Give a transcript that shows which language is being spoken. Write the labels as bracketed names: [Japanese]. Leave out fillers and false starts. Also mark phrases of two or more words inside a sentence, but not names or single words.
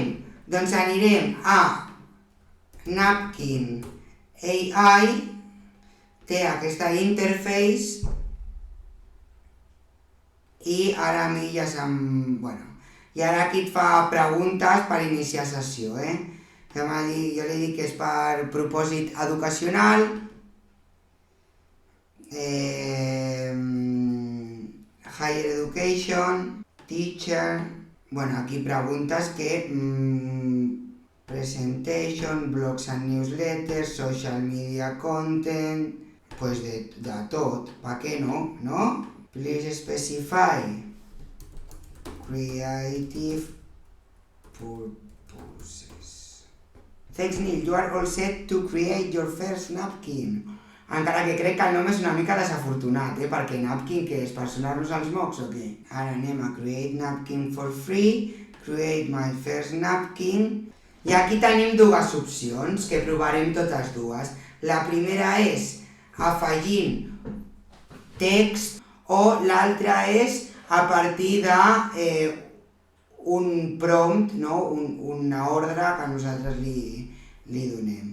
[Catalan] Doncs anirem a Napkin AI, té aquesta interface i ara a mi ja i ara aquí et fa preguntes per iniciar sessió, Jo li dic que és per propòsit educacional, [English] higher education, teacher, [Catalan] aquí preguntes que [English] presentation, blogs and newsletters, social media content, [Catalan] pues de tot, ¿pa què no? ¿No? [English] Please specify creative purposes. Thanks, Neil, you are all set to create your first napkin. [Catalan] Encara que crec que el nom és una mica desafortunat, perquè napkin, què és, per sonar-nos els mocs o què? Ara anem a [English] create napkin for free, create my first napkin, [Catalan] i aquí tenim dues opcions, que provarem totes dues. La primera és afegint text o l'altra és a partir d'un prompt, no? Una ordre que nosaltres li donem.